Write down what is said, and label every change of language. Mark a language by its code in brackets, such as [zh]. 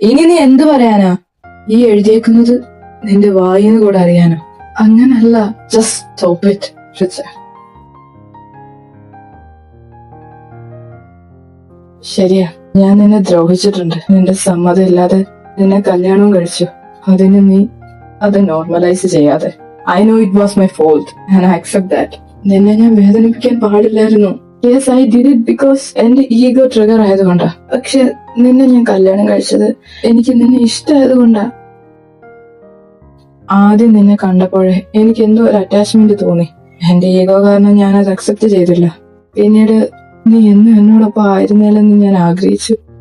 [ml] ഇനി നീ എന്ത് പറയാനാ? ഈ എഴുതിയേക്കുന്നത് നിന്റെ വായിന്ന് കൂടെ അറിയാനോ? അങ്ങനല്ല. [en] Just stop it Richa. [ml] ശരിയാ, ഞാൻ നിന്നെ ദ്രോഹിച്ചിട്ടുണ്ട്. നിന്റെ സമ്മതം ഇല്ലാതെ നിന്നെ കല്യാണവും കഴിച്ചു. അതിന് നീ അത് നോർമലൈസ് ചെയ്യാതെ. [en] I know it was my fault and I accept that. [ml] നിന്നെ ഞാൻ വേദനിപ്പിക്കാൻ പാടില്ലായിരുന്നു. [en] Yes, I did it because [ml] എന്റെ ഈഗോ ട്രിഗർ ആയതുകൊണ്ടാ. പക്ഷെ നിന്നെ ഞാൻ കല്യാണം കഴിച്ചത് എനിക്ക് നിന്നെ ഇഷ്ടമായതുകൊണ്ടാ. ആദ്യം നിന്നെ കണ്ടപ്പോഴേ എനിക്ക് എന്തോ ഒരു അറ്റാച്ച്മെന്റ് തോന്നി. എന്റെ ഈഗോ കാരണം ഞാൻ അത് അക്സെപ്റ്റ് ചെയ്തില്ല. പിന്നീട് നീ എന്നും എന്നോടൊപ്പം ആയിരുന്നില്ലെന്ന് ഞാൻ ആഗ്രഹിച്ചു.